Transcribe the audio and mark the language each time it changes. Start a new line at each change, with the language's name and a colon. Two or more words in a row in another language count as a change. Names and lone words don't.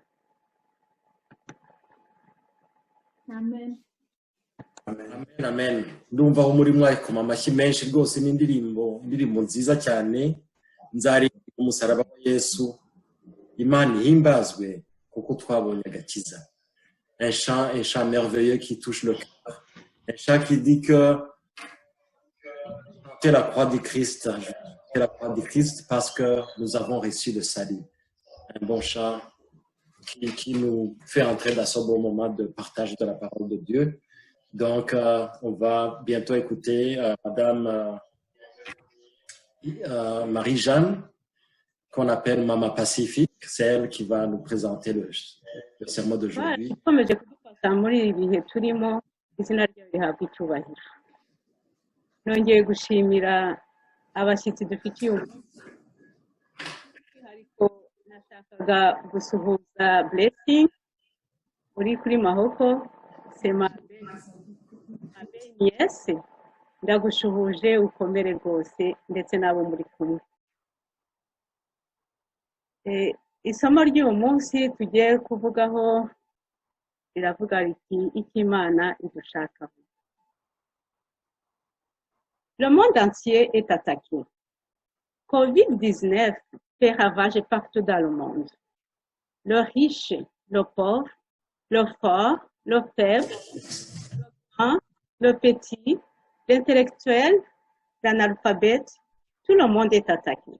Kinyarwanda: amen Amen, amen. Ndumva aho muri mwayikoma amashyi menshi rwose n'indirimbo nziza cyane nzaririmba umusaraba wa Yesu Imana ihimbazwe kuko twabonye agakiza.
French: Un chant merveilleux qui touche le cœur. Un chant qui dit que c'est la croix du Christ. C'est la croix du Christ parce que nous avons reçu le salut. Un bon chant qui nous fait entrer dans ce bon moment de partage de la parole de Dieu. Donc, on va bientôt écouter Madame Marie-Jeanne, qu'on appelle Mama Pacifique. C'est elle qui va nous présenter le sermon d'aujourd'hui.
Kinyarwanda: Dukomeje kudufasha muri ibi bihe turimo izina ryayo rihabwa icyubahiro. nongeye gushimira abashyitsi dufitiye umunsi ariko nashakaga gusuhuza Blessing uri kuri Mahoko Semabeniese ndagushuhuje ukomere rwose ndetse n'abo muri kumwe. Isomo ry'uyu munsi tugiye kuvugaho riravuga riti icyo Imana idushakaho.
French: Le monde entier est attaqué. Covid-19 fait ravage partout dans le monde. Le riche, le pauvre, le fort, le faible, le grand, le petit, l'intellectuel, l'analphabète, tout le monde est attaqué.